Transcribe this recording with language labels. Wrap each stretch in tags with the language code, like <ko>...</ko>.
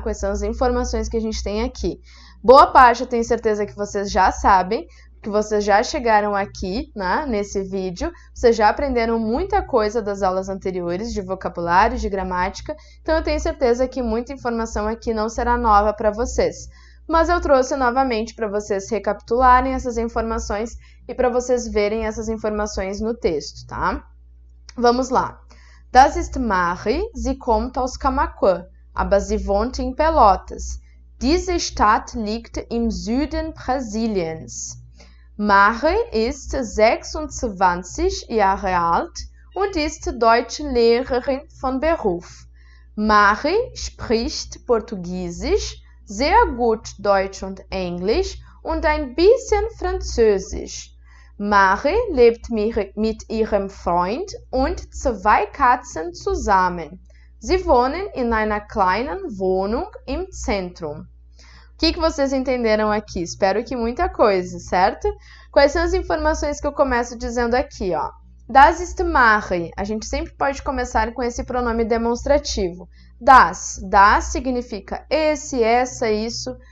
<pt>Quais são as informações que a gente tem aqui. Boa parte eu tenho certeza que vocês já sabem, que vocês já chegaram aqui, né, nesse vídeo, vocês já aprenderam muita coisa das aulas anteriores, de vocabulário, de gramática, então eu tenho certeza que muita informação aqui não será nova para vocês. Mas eu trouxe novamente para vocês recapitularem essas informações e para vocês verem essas informações no texto, tá? Vamos lá.</pt> <de>Das ist Mache, sie kommt aus Camaquã, aber sie wohnt in Pelotas. Diese Stadt liegt im Süden Brasiliens. Mache ist 26 Jahre alt und ist Deutschlehrerin von Beruf. Mache spricht Portugiesisch, sehr gut Deutsch und Englisch und ein bisschen Französisch. Mache lebt mit ihrem Freund und 2 Katzen zusammen. Sie wohnen in einer kleinen Wohnung im Zentrum.</de> <pt>O que vocês entenderam aqui? Espero que muita coisa, certo? Quais são as informações que eu começo dizendo aqui, ó?</pt> <de>Das ist Mache.</de> <pt>A gente sempre pode começar com esse pronome demonstrativo. Das significa esse, essa, isso.</pt>